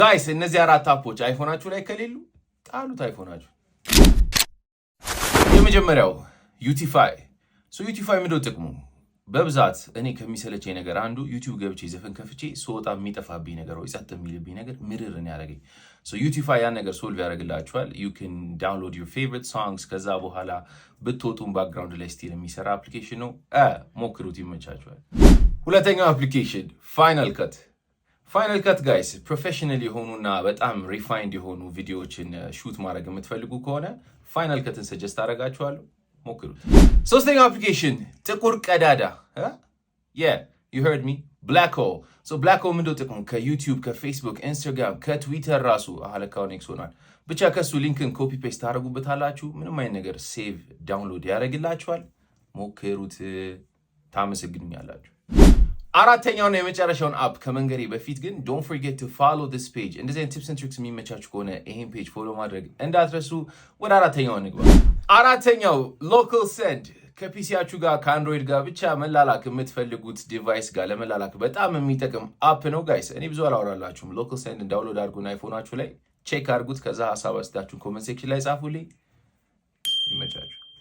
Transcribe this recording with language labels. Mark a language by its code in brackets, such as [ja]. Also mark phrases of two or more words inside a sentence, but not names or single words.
[am] ጋይስ እነዚህ አራት አፖች አይፎናችሁ ላይ ከሌሉ ጣሉት አይፎናችሁ። የመጀመሪያው ዩቲፋይ። ዩቲፋይ ምንድነው ጥቅሙ? በብዛት እኔ ከሚሰለቸኝ ነገር አንዱ ዩቲዩብ ገብቼ ዘፈን ከፍቼ ስወጣ የሚጠፋብኝ ነገር ወይ ጸጥ የሚልብኝ ነገር ምርርን ያደረገኝ። ዩቲፋይ ያን ነገር ሶልቭ ያደርግላችኋል። [en] you can download your favorite songs [am] ከዛ በኋላ ብትወጡም ባክግራውንድ ላይ ስቲል የሚሰራ አፕሊኬሽን ነው። ሞክሩት፣ ይመቻችኋል። ሁለተኛው አፕሊኬሽን ፋይናል ከት። ፋይናል ከት ጋይስ ፕሮፌሽናል የሆኑና በጣም ሪፋይንድ የሆኑ ቪዲዮዎችን ሹት ማድረግ የምትፈልጉ ከሆነ ፋይናል ከትን ሰጀስት አደርጋችኋለሁ። ሞክሩት። ሶስተኛው አፕሊኬሽን ጥቁር ቀዳዳ። [en] you heard me, black hole. black hole [am] ምንድነው ጥቅሙ? ከዩቲዩብ፣ ከፌስቡክ፣ ኢንስታግራም፣ ከትዊተር ራሱ አለካውን ኤክስ ሆኗል። ብቻ ከሱ ሊንክን [en] copy paste [am] ታደርጉበታላችሁ። ምንም አይነት ነገር [en] save download [am] ያደርግላችኋል። ሞክሩት፣ ታመሰግኑኛላችሁ። አራተኛውና የመጨረሻውን አፕ ከመንገሬ በፊት ግን [en] don't forget to follow this page። [am] እንደዚህ አይነት [en] tips and tricks [am] የሚመቻችሁ ከሆነ ይሄን ፔጅ ፎሎ ማድረግ እንዳትረሱ። ወደ አራተኛው እንግባ። አራተኛው ሎካል ሴንድ። ከፒሲያችሁ ጋር ከአንድሮይድ ጋር ብቻ መላላክ የምትፈልጉት ዲቫይስ ጋር ለመላላክ በጣም የሚጠቅም አፕ ነው ጋይስ። እኔ ብዙ አላወራላችሁም። ሎካል ሴንድ ዳውንሎድ አድርጉና አይፎናችሁ ላይ ቼክ አድርጉት። ከዛ ሀሳብ አስተያየታችሁን [en] comment section [am] ላይ ጻፉልኝ። ይመቻችሁ።